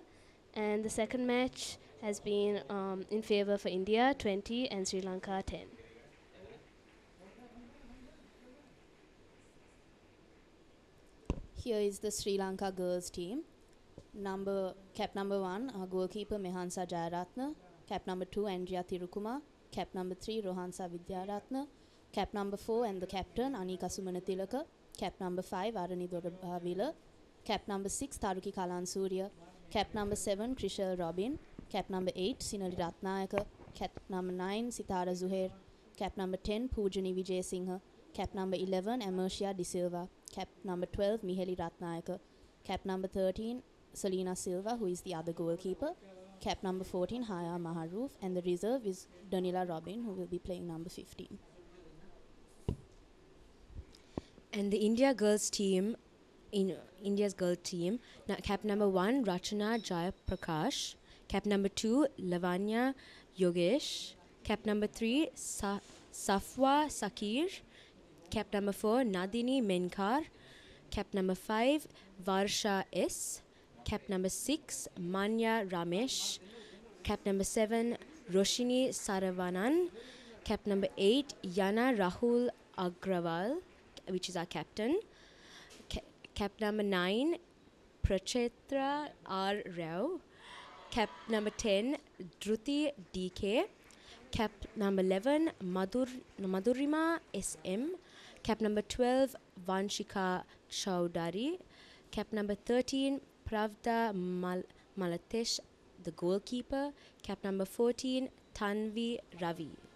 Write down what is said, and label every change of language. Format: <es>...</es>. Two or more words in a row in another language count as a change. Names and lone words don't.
<en>And the second match has been in favor for India, 20, and Sri Lanka, 10. Here is the Sri Lanka girls team. Cap number 1, goalkeeper Mehansa Jayaratna. Cap number 2, Andrea Tirukuma. Cap number 3, Rohansa Vidyaratna. Cap number 4 and the captain Anika Sumanatilaka. Cap number 5, Arani Dorabhavila. Cap number 6, Taruki Kalansurya. Cap number 7, Krishal Robin. Cap number 8, Sinali Ratnayaka. Cap number 9, Sitara Zuhair. Cap number 10, Poojani Vijay Singha. Cap number 11, Amercia De Silva. Cap number 12, Miheli Ratnayaka. Cap number 13, Selena Silva, who is the other goalkeeper. Cap number 14, Haya Maharoof. And the reserve is Danila Robin, who will be playing number 15. And the India's girls team, cap number 1, Rachana Jayaprakash. Cap number 2, Lavanya Yogesh. Cap number 3, Safwa Sakir. Cap number 4, Nadini Menkar. Cap number 5, Varsha S. Cap number 6, Manya Ramesh. Cap number 7, Roshini Saravanan. Cap number 8, Yana Rahul Agrawal, which is our captain. Cap number 9, Prachetra R. Rao. Cap number 10, Druti DK. Cap number 11, Madhurima SM. Cap number 12, Vanshika Chowdhury. Cap number 13, Pravda Malatesh, the goalkeeper. Cap number 14, Tanvi Ravi.</en>